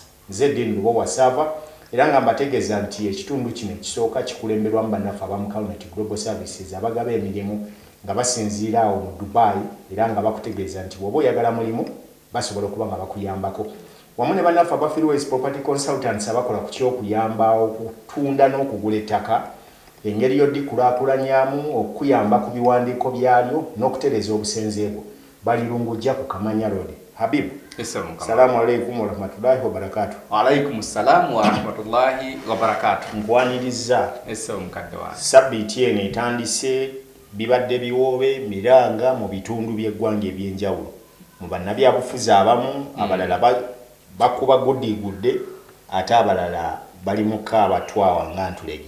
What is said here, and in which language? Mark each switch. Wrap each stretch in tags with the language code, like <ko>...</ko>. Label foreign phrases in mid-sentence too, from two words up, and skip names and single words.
<lg>Nze Dean Lubo Wasava, era nga mbategeeza nti ekitundu kino ekisooka kikulemberwamu bannaffe abamu Calnet Global Services abagaba emirimu nga basinziira awo mu Dubai, era nga bakutegeeza nti bw'oba oyagala mulimu basobola okuba nga bakuyambako. Wamu ne bannaffe aba Freeways Property Consultants abakola ku ky'okuyamba okutunda n'okugula ettaka, engeri y'oddikulaakulanyaamu, okuyamba ku biwandiiko byalyo n'okutereeza obusenze bwo. Balirungujja ku Kamanya Road. Habibu.</lg> <ar>السلام عليكم ورحمة الله وبركاته. وعليكم السلام ورحمة الله وبركاته.</ar> <lg>Nkwaniriza. Mukadde wa. Sabbiiti eno etandise bibadde biwoobe miranga mu bitundu by'eggwanga eby'enjawulo. Mu bannabyabufuzi abamu abalala bakuba gudde ate abalala bali mu kaabatwawa nga ntulege.</lg>